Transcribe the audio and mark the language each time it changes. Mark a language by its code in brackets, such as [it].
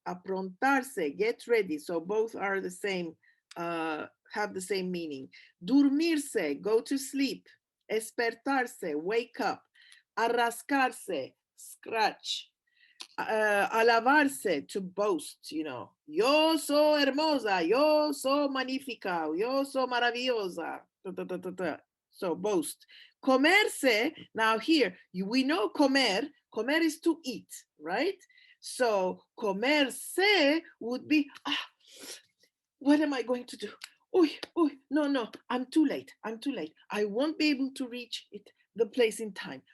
[en] Aprontarse, get ready. So both are the same, have the same meaning. Dormirse, go to sleep. Espertarse, wake up. Arrascarse, scratch. Alabarse, to boast, you know. [lad] Yo soy hermosa, yo soy magnífica, yo soy maravillosa. [en] So boast. Comerse, now here, we know comer is to eat, right? So comerse would be, what am I going to do? Oh, no, I'm too late. I won't be able to reach the place in time.